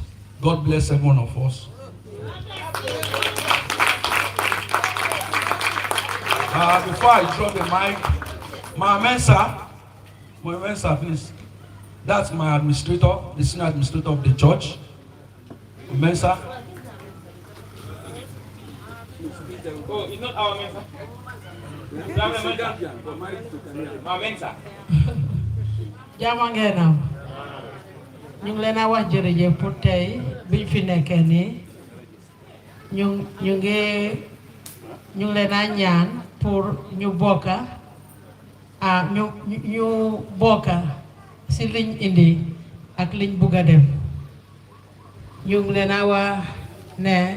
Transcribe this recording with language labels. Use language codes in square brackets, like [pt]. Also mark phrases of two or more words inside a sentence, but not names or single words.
[en] God bless every one of us. Before I drop the mic, my Mensa, please. That's my administrator, the senior administrator of the church. Mensa. Oh, it's not our Mensa. Our Mensa. [wo] Jama ngeenam ñu ngi leen a wax jërëjëf pour tey biñ fi nekkee nii ñu ngi leen a ñaan pour ñu bokka ñu bokka si liñ indi ak liñ bugg a def ñu ngi leen a wax ne